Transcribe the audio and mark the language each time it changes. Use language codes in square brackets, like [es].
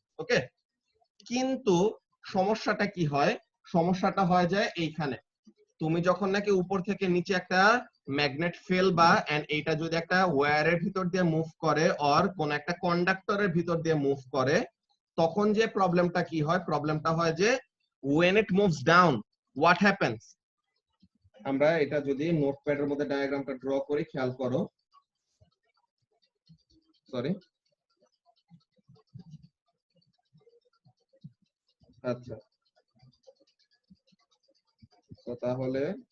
[bn] ওকে, কিন্তু সমস্যাটা কি হয়? সমস্যাটা হয় যায় এইখানে, তুমি যখন নাকি উপর থেকে নিচে একটা ম্যাগনেট ফেলবা এন্ড এইটা যদি একটা ওয়্যারের ভিতর দিয়ে মুভ করে অর কোন একটা কন্ডাক্টরের ভিতর দিয়ে মুভ করে, তখন যে প্রবলেমটা কি হয়? প্রবলেমটা হয় যে [en] when it moves down what happens? [bn] আমরা এটা যদি নোটপ্যাডের মধ্যে ডায়াগ্রামটা ড্র করি, খেয়াল করো, সরি, আচ্ছা, তো তাহলে